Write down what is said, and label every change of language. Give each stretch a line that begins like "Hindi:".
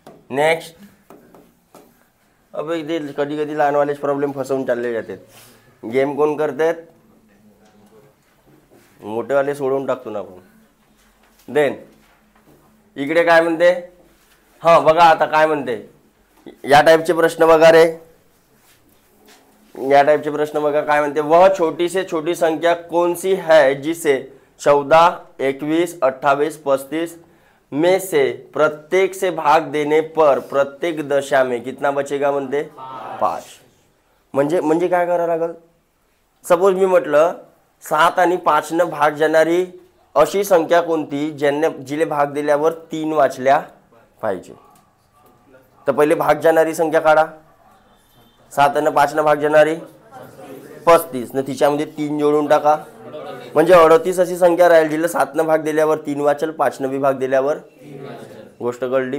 Marathi: Next अब इथे कधी कधी लहानवालेच प्रॉब्लेम फसवून चालले जातात. गेम कोण करतात मोठेवाले सोडवून टाकतो ना आपण. देन इकडे काय म्हणते हा बघा आता काय म्हणते या टाइपचे प्रश्न बघा रे. या टाइपचे प्रश्न बघा काय म्हणते
Hindi: वह छोटी से छोटी संख्या कौन सी है जिसे 14 21 28 35 में से प्रत्येक से भाग देने पर प्रत्येक दशा में कितना बचेगा
Marathi: म्हणते 5. म्हणजे काय करावं लागल. सपोज मी म्हटलं 7 आणि 5 न भाग जाणारी अशी संख्या कोणती जिले भाग दिल्यावर 3 वाचल्या पाहिजे. तर पहिले भाग जाणारी संख्या काढा. 7 आणि 5 न भाग जाणारी 35 न तिच्यामध्ये 3 जोडून टाका म्हणजे 38 अशी संख्या राहील जिला 7 न भाग दिल्यावर 3 वाचेल 5 न बी भाग दिल्यावर गोष्ट कळली.